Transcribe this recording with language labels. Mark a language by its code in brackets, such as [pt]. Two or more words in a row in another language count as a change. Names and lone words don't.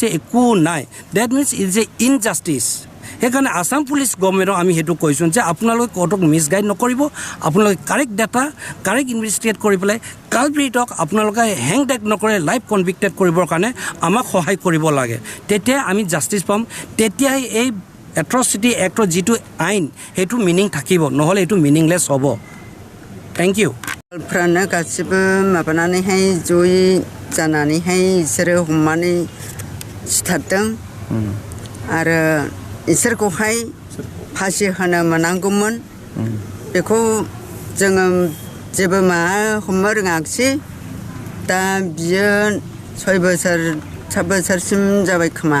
[as] একো নাই [en] that means is a injustice [as] সেইকাৰণে আসাম [en] police government [as] আমি সেইটো কৈছোঁ যে আপোনালোকে [en] court misguide [as] নকৰিব আপোনালোকে [en] correct data correct investigate [as] কৰি পেলাই কালপ্ৰিটক আপোনালোকে হেং ডেক নকৰে [en] live convicted [as] কৰিবৰ কাৰণে আমাক সহায় কৰিব লাগে তেতিয়া আমি জাষ্টিছ পাম তেতিয়াই এই [en] atrocity act [as] যিটো আইন সেইটো মিনিং থাকিব নহ'লে এইটো মিনিংলেছ হ'ব [en] thank you [brx] फ्रानो गासिबो माबानानैहाय जयै जानानैहाय बिसोरो हमनानै सिथारदों आरो इसोरखौहाय फासि होनो मोनांगौमोन बेखौ जोङो जेबो हमनो रोङाखिसै दा बियो 6 बोसोर 7 बोसोरसिम जाबाय खोमा